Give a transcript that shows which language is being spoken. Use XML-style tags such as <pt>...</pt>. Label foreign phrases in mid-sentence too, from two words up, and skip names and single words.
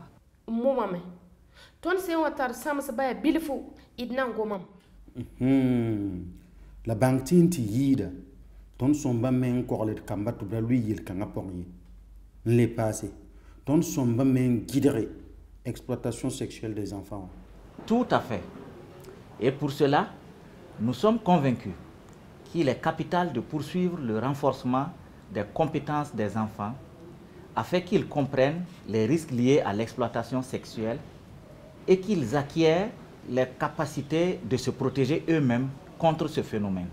<mos>Momame tõnd sẽn wa tar sãms baya bilfu d na n gomam. La bãng tɩ n tɩ yɩɩda tõnd sõmba me n kogled kamba tɩ b ra lʋɩ yel-kãngã pʋgẽ ye n le paase tõnd sõmba me n gɩdge</mos> <fr>exploitation sexuelle des enfants. Tout à fait. Et pour cela, nous sommes convaincus qu'il est capital de poursuivre le renforcement des compétences des enfants afin qu'ils comprennent les risques liés à l'exploitation sexuelle et qu'ils acquièrent les capacités de se protéger eux-mêmes contre ce phénomène.</fr>